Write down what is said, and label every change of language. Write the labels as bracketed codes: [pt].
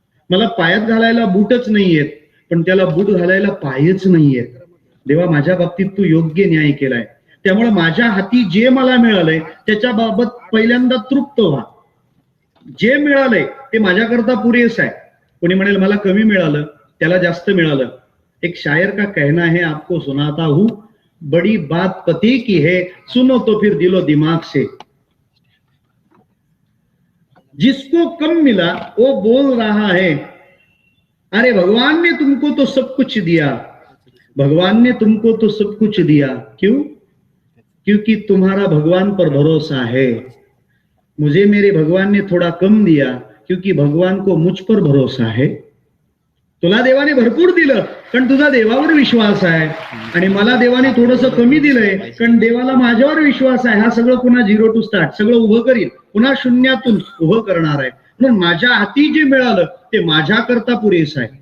[mr] मला पायात घालायला बूटच नाहीयेत, पण त्याला बूट घालायला पायच नाहीयेत. देवा माझ्या बाबतीत तू योग्य न्याय केलाय. त्यामुळे माझ्या हाती जे मला मिळालंय त्याच्याबाबत पहिल्यांदा तृप्त व्हा. जे मिळालंय ते माझ्याकरता पुरेस आहे. कोणी म्हणेल मला कमी मिळालं, त्याला जास्त मिळालं. [hi] एक शायर का कहना है, आपको सुनाता हूं, बड़ी बात पति की है, सुनो तो फिर दिलो दिमाग से. जिसको कम मिला वो बोल रहा है, अरे भगवान ने तुमको तो सब कुछ दिया, भगवान ने तुमको तो सब कुछ दिया. क्यों? क्योंकि तुम्हारा भगवान पर भरोसा है. मुझे मेरे भगवान ने थोड़ा कम दिया क्योंकि भगवान को मुझ पर भरोसा है. [mr] तुला देवाने भरपूर दिलं कारण तुझा देवावर विश्वास आहे, आणि मला देवाने थोडंसं कमी दिलंय कारण देवाला माझ्यावर विश्वास आहे. हा सगळं पुन्हा 0 to start सगळं उभं करील, पुन्हा शून्यातून उभं करणार आहे. म्हणून माझ्या हाती जे मिळालं ते माझ्याकरता पुरेसं आहे.